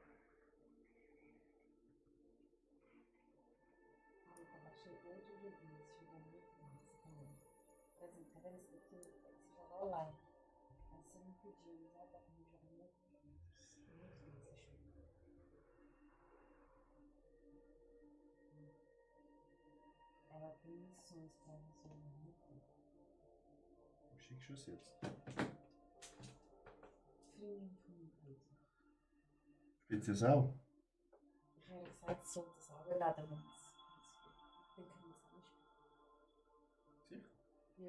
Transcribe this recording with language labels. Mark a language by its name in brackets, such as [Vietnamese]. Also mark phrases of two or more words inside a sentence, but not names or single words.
[Portuguese] Online. Você me pediu, já dá pra me jogar. Ela tem missões pra resolver. [German] Wo schickst du es jetzt? Spielst du es auch? Ich habe gesagt, ich sollte es runterladen, wenn es dann können wir es auch spielen. Sicher?